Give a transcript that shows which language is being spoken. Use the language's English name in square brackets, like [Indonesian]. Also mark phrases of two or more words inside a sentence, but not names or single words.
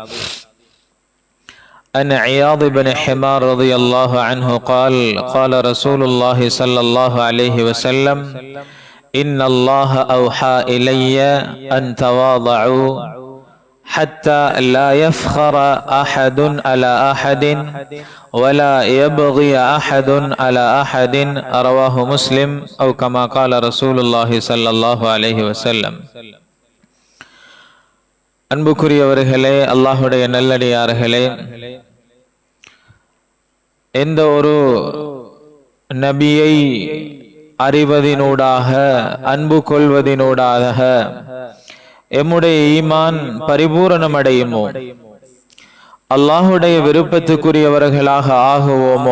[Arabic] عن عياض بن حمار رضي الله عنه قال: قال رسول الله صلى الله عليه وسلم: إن الله أوحى إلي أن تواضعوا حتى لا يفخر أحد على أحد ولا يبغي أحد على أحد. رواه مسلم، أو كما قال رسول الله صلى الله عليه وسلم. [Tamil] அன்புக்குரியவர்களே, அல்லாஹுடைய நல்லடியார்களே, எந்த ஒரு நபியை அறிவதினூடாக, அன்பு கொள்வதினூடாக எம்முடைய ஈமான் பரிபூரணம் அடையுமோ, அல்லாஹுடைய விருப்பத்துக்குரியவர்களாக ஆகுவோமோ,